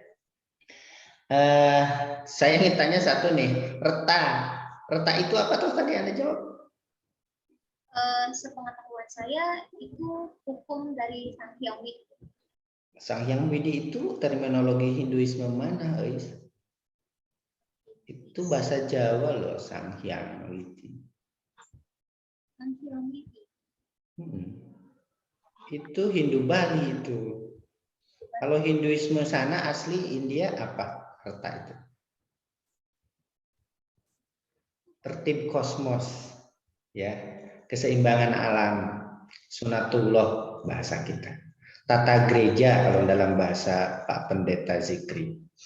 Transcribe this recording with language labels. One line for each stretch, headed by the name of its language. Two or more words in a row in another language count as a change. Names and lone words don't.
Indonesian: Saya ingin tanya satu nih, reta itu apa tuh tadi Anda jawab? Sepengetahuan saya itu hukum dari Sang Hyang Widi. Sang Hyang Widi itu terminologi Hinduisme mana, Ais? Itu bahasa Jawa loh, Sang Hyang Widi. Sang Hyang Widi. Itu Hindu Bali itu. Kalau Hinduisme sana asli India apa reta itu? Tertib kosmos, ya, keseimbangan alam, sunatullah bahasa kita. Tata gereja kalau dalam bahasa Pak Pendeta Zikri.